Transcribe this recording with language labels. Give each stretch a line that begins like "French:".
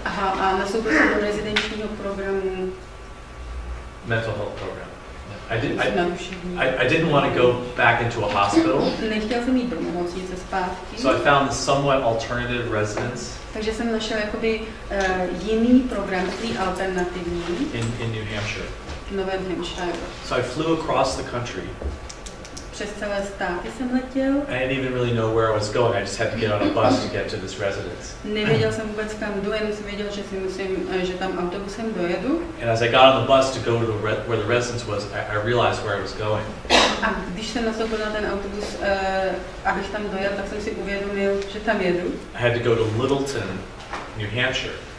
Czech: Aha, a nastoupil jsem do rezidenčního programu.
English: Mental health program. I didn't want to go back into a hospital.
Czech: Nechtěl jsem jít do nemocnice zpátky.
English: So I found this somewhat alternative residence.
Czech: Takže jsem našel jakoby jiný program, takový alternativní.
English: In New Hampshire.
Czech: V Novém Hampshire.
English: So I flew across the country.
Czech: Přes celé státy jsem letěl.
English: I didn't even really know where I was going. I just had to get on a bus to get to this residence.
Czech: Nevěděl jsem vůbec kam jdu, jen jsem věděl, že tam autobusem dojedu.
English: And as I got on the bus to go to where the residence was, I realized where I was going.
Czech: A když jsem nastoupil na ten autobus, abych tam dojel, tak jsem si uvědomil, že tam jedu.
English: I had to go to Littleton, New Hampshire.